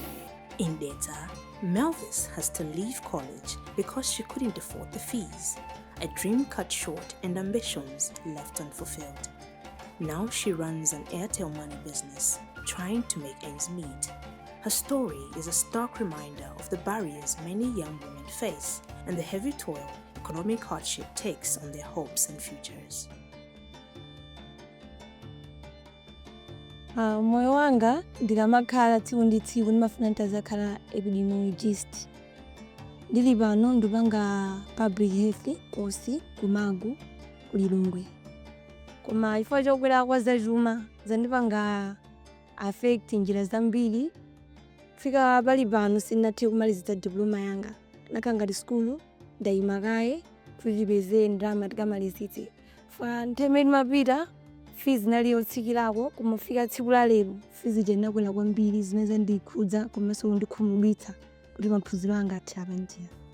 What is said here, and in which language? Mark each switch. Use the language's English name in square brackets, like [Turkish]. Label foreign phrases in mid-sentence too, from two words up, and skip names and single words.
[English] In data, Melvis has to leave college because she couldn't afford the fees, a dream cut short and ambitions left unfulfilled. Now she runs an Airtel Money business, trying to make ends meet. Her story is a stark reminder of the barriers many young women face and the heavy toll economic hardship takes on their hopes and futures. [Nyanja] Moyo wanga ndikamakhala tsiku ndi tsiku ndimafuna nditazakhala epidemiologist. Ndili pano ndipanga [English] public health course [Nyanja] kumagu kulilongwe. Koma chifukwa chokwera kwa zachuma zandipanga affect njira zambiri fika pali pano sinathe kumaliza diploma yanga nakhala ngati skulu ndayima kaye kuti tipeze ndalama tikamalizitse fa ntheme timapita fees inali yotsikirako kumafika tsiku la lero fees inakwera kwambiri zimene zandikhudza komanso kundikhumudwitsa kuti maphunziro anga athe apa njira.